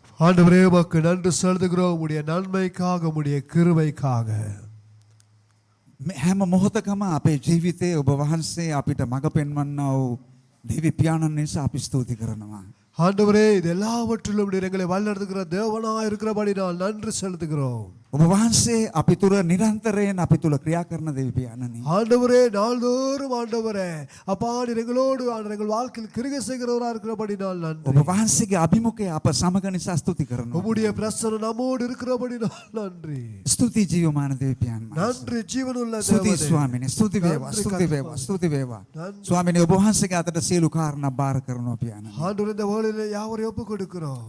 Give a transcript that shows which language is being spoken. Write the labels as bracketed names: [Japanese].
[Tamil] ஆண்டவரே உமக்கு நன்றி செலுத்துகிறோம் உம்முடைய நன்மைக்காக உம்முடைய கிருபைக்காக [Sinhala] හැම මොහොතකම අපේ ජීවිතයේ ඔබ වහන්සේ අපිට මඟ පෙන්වන්නා වූ දෙවි පියාණන් නිසා අපි ස්තුති කරනවා [Tamil] ஆண்டவரே இது எல்லாவற்றிலும் நீர் எங்களை வழிநடத்துகிற தேவனாய் இருக்கிறபடியால் நன்றி செலுத்துகிறோம் [Sinhala] ඔබ වහන්සේ අපි තුර නිරන්තරයෙන් අපි තුල ක්‍රියා කරන දෙවි පියාණනි [Tamil] ஆண்டவரே நாள்தோறும் ஆண்டவரே அப்பா நீர் எங்களோடு எங்கள் வாழ்க்கையில் கிரியை செய்கிறவராக இருக்கிறபடியால் நன்றி [Sinhala] ඔබ වහන්සේගේ අභිමුඛය අප සමග නිසා ස්තුති කරනවා [Tamil] உம்முடைய பிரசன்னம் நம்மோடு இருக்கிறபடியால் நன்றி [Sinhala] ස්තුති ජීවමාන දෙවි පියාණන් [Tamil] நன்றி ஜீவனுள்ள [Sinhala] ස්තුති [Tamil] தேவனே [Sinhala] ස්වාමීනි ස්තුති වේවා ස්තුති වේවා ස්තුති වේවා ස්වාමීනි ඔබ වහන්සේගේ අතට සියලු කාරණා බාර කරනවා පියාණන් [Tamil] ஆண்டவரே இந்த வேளையிலே யாவரையும் ஒப்பு கொடுக்கிறோம்